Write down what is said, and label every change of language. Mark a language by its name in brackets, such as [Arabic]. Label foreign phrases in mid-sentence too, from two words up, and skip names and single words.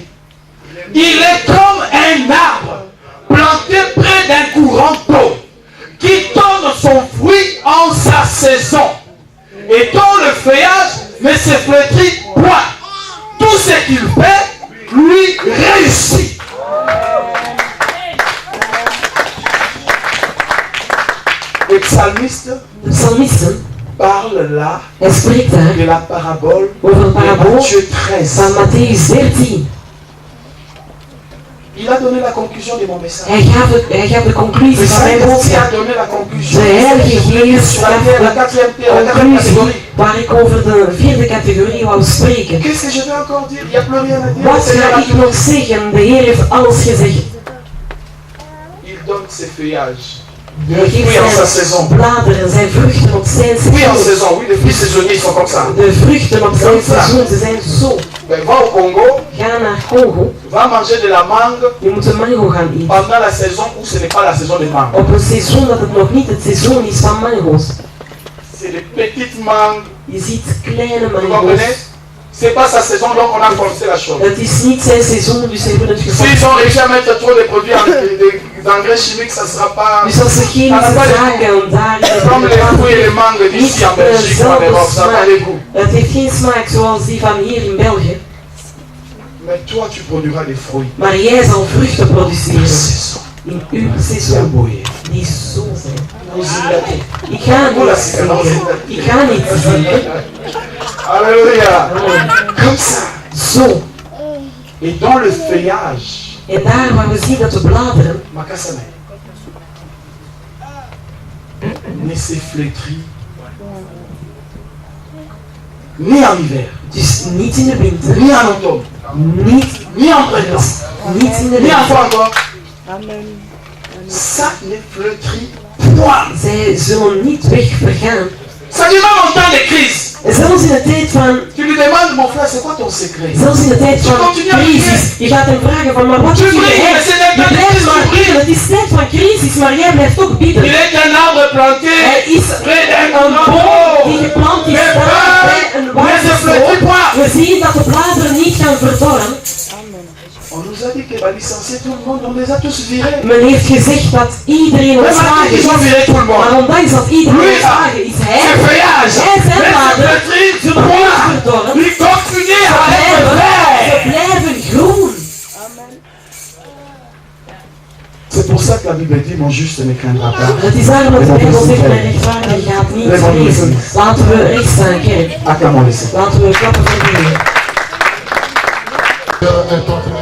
[French] Il est comme un arbre planté près d'un courant d'eau qui donne son fruit en sa saison et dont le feuillage ne se flétrit point. Tout ce qu'il fait, lui réussit. Le psalmiste [Dutch] De psalmisten, [French] parle là [Dutch] hij spreekt daar [French] de la parabole [Dutch] over een [French] de [Dutch] parabool [French] Matthieu 13. [Dutch] van Matthäus 13. [French] Il a donné la conclusion de mon message. [Dutch] Hij gaf de conclusie [French] Le [Dutch] van mijn [French] Saint-Esprit a [Dutch] boodschap. [French] donné la conclusion. [Dutch] De Heilige Geest [French] Sur la [Dutch] gaf [French] la quatrième terre, la [Dutch] de [French] quatrième [Dutch] conclusie [French] catégorie. [Dutch] waar ik over de 4e categorie wou spreken. [French] Qu'est-ce que je vais encore dire? Il n'y a plus rien à dire. [Dutch] Wat [French] Le Seigneur [Dutch] ga [French] a [Dutch] ik [French] tout [Dutch] nog [French] dit. [Dutch] zeggen? De Heer heeft alles gezegd. [French] Il donne ses feuillages. [Dutch] Hij [French] Oui, en sa [Dutch] geeft [French] saison. [Dutch] zijn bladeren, zijn vruchten op zijn [French] Oui, en [Dutch] seizoen. [French] saison. Oui, les fruits saisonniers sont comme ça. [Dutch] De vruchten op zijn seizoen, ze zijn zo. [French] Mais va au Congo, [Dutch] Ga naar Congo, [French] va manger de la mangue [Dutch] je moet een mango gaan eten. [French] pendant la saison où ce n'est pas la saison des mangues. [Dutch] Op een seizoen dat het nog niet het seizoen is van mango's. [French] C'est des petites mangues. [Dutch] Je ziet kleine [French] Vous [Dutch] mango's. [French] comprenez? C'est pas sa saison, donc on a forcé la chose. [Dutch] Het is niet zijn seizoen, dus ze hebben het [French] S'ils [Dutch] gevonden. [French] ont réussi à mettre trop de produits d'engrais chimiques, ça ne sera pas [Dutch] Dus als ze chemische zaken daar [French] comme les fruits et les mangues [Dutch] niet [French] d'ici en Belgique ou en [Dutch] dezelfde [French] Europe. Ça n'a pas les [Dutch] smaak. [French] goûts. [Dutch] Het heeft geen smaak zoals die van hier in België. [French] Mais toi, tu produiras des fruits. [Dutch] Maar jij zal vruchten produceren [French] Saison. [Dutch] in uw [French] C'est un [Dutch] seizoen [French] boyer. [Dutch] die zo zijn. [French] Vous y allez. [Dutch] Ik ga niet zingen. Ik ga niet zingen. [French] Alléluia. Amen. Comme ça. [Dutch] Zo. [French] Et dans le feuillage, [Dutch] En daar waar we zien dat de bladeren [French] Makasane, ne se flétrit ni en hiver, [Dutch] dus niet in de winter, [French] ni en automne, [Dutch] niet, [French] ni en printemps, [Dutch] niet in de [French] ni en [Dutch] lente. [French] quoi encore. Ça ne flétrit point. [Dutch] Zij zullen niet weg vergaan. [French] Ça dit même en temps de crise. [Dutch] Zelfs in de tijd van... [French] Tu lui demandes, mon frère, c'est quoi ton secret? [Dutch] Zelfs in de tijd van crisis. Je gaat hem vragen van, maar wat is je geheim? Je blijft maar bidden. Het is tijd van crisis, maar jij blijft ook bidden. [French] Il est un arbre planté. [Dutch] Hij is een boom die geplant is bij een waterstroom. We zien dat de bladeren niet gaan verdorren. [French] On nous a dit qu'il va licencier tout le monde, on les a tous virés. [Dutch] Men heeft gezegd dat iedereen ontslagen is. Maar ondanks dat iedereen ontslagen is, hij zijn bladeren zullen verdorren. Ze blijven groen. [French] C'est pour ça que la Bible dit, mon juste ne craindra pas. [Dutch] Het is daarom dat de Bijbel zegt, mijn rechtvaardige gaat niet vrezen. Laten we recht staan, kerk. [French] Acclamons les. [Dutch] Laten we klappen voor de Heer.